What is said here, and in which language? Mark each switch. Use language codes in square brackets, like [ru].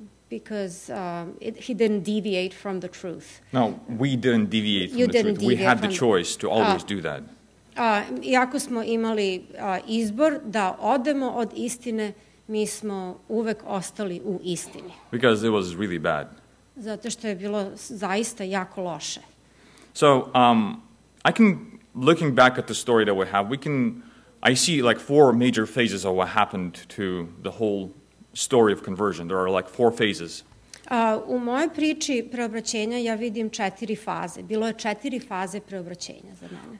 [en] Because he didn't deviate from the truth. No, we didn't deviate from the truth. We had the choice to always do that. [sr] Iako smo imali izbor da odemo od istine, mi smo uvek ostali u istini. [en] Because it was really bad. [sr] Zato što je bilo zaista jako loše. [en] So, I can, looking back at the story that we have, I see like 4 major phases of what happened to the whole story of conversion. There are like 4 phases. [sr] U mojoj priči preobraćenja ja vidim 4 faze. Bilo je 4 faze preobraćenja za mene.